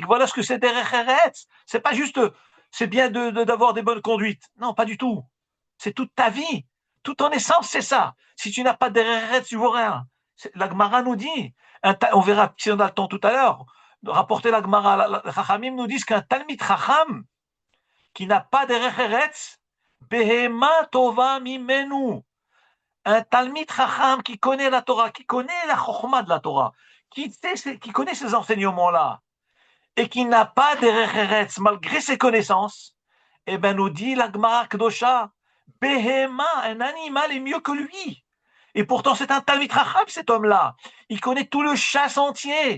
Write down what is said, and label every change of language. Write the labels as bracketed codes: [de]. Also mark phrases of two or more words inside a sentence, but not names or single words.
[fr] Voilà ce que c'est [he] דרך ארץ. [fr] C'est pas juste, c'est bien d'avoir des bonnes conduites. Non, pas du tout. C'est toute ta vie. Toute ton essence, c'est ça. Si tu n'as pas [he] דרך ארץ, [fr] tu vaux rien. La Gemara nous dit, on verra si on a le temps tout à l'heure, rapporter la Gemara, les Chachamim nous disent qu'un [he] תלמיד חכם [fr] qui n'a pas [he] דרך ארץ, בהמה טובה ממנו. [fr] Un [he] תלמיד חכם [fr] qui connaît la Torah, qui connaît la Chokhmah de la Torah, qui connaît ces enseignements-là, et qui n'a pas [he] דרך ארץ [fr] malgré ses connaissances, eh bien nous dit la [he] גמרא קדושה, [fr] behema, un animal est mieux que lui. Et pourtant c'est un [he] תלמיד חכם [fr] cet homme-là. Il connaît tout le chasse entier.